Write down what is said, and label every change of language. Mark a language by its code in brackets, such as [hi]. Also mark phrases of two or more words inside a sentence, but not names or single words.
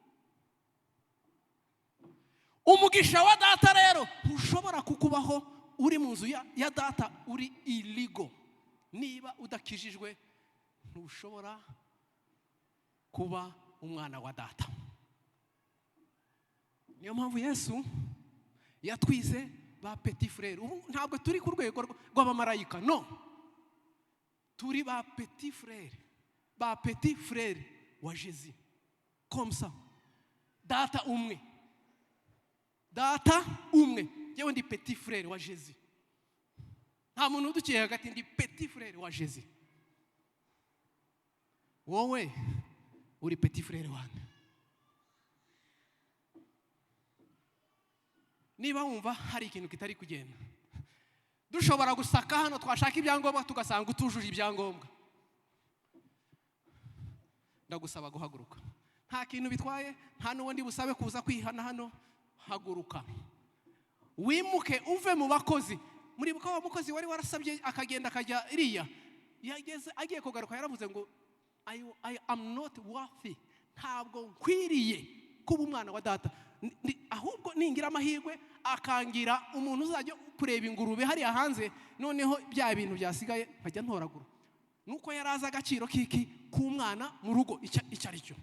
[rw] Umugisha wa data rero ntushobora kukubaho uri mu nzu ya data uri illegal. Niba udakijijwe ntushobora kuba umwana wa data. Niyo mpamvu Yesu yatwize ba [fr] petit frère. [rw] Ubu ntabwo turi ku rwego rw'abamarayika, no, turi ba [fr] petit frère [rw] wa Jésus. [fr] Comme ça, [rw] data umwe, yewe ndi [fr] petit frère [rw] wa Jésus. Nta muntu uduciye hagati, ndi [fr] petit frère [rw] wa Jésus. Wowe uri [fr] petit frère [rw] wanjye. Niba wumva hari ikintu kitari kugenda, dushobora gusaka hano, twashaka ibyangombwa tugasanga utujuje ibyangombwa, ndagusaba guhaguruka. Nta kintu bitwaye, nta n'ubundi busabe kuza kwihana hano. haguruka wimuke uve mu bakozi. Muribuka wa mukozi wari warasabye akagenda akajya iriya, yageze agiye kugaruka yaravuze ngo [en] I am not worthy, [rw] ntabwo nkwiriye kuba umwana wa data, ahubwo ningira amahirwe akangira umuntu uzajya kureba ingurube hariya hanze, noneho bya bintu byasigaye nkajya ntoragura. Nuko yaraza agaciro kiki k'umwana mu rugo icyo ari cyo.